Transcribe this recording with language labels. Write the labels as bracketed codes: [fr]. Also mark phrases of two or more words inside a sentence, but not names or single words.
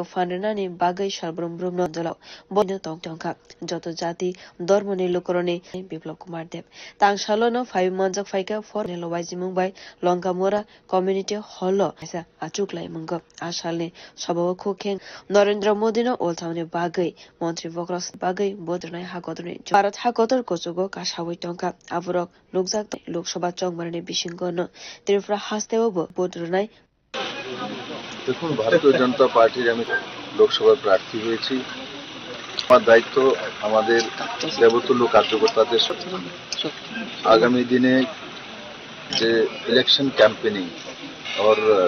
[trp] fanrenani bagai salbrum brumno jolo boino tongtongkha joto jati dormoni lokorone Biplop Kumar Deb tangsalo no fai manjak phaika for nelowajimung bai Lonkamora [en] community hall [trp] aisa achuk laimang asalne sabao khokeng Narendra Modi no olthaune bagai Montri Vokras bagai bodrnai hakotorni Bharat hakotor kochugo kasawai tongka aborok nukjak Loksaha chongmarine bisingkono Tripura hasteo bodrnai [bn] দেখুন ভারতীয় জনতা পার্টির আমি লোকসভার প্রার্থী হয়েছি আমার দায়িত্ব আমাদের দেবতুল্য কার্যকর্তাদের আগামী দিনে যে [en] election campaigning [bn] और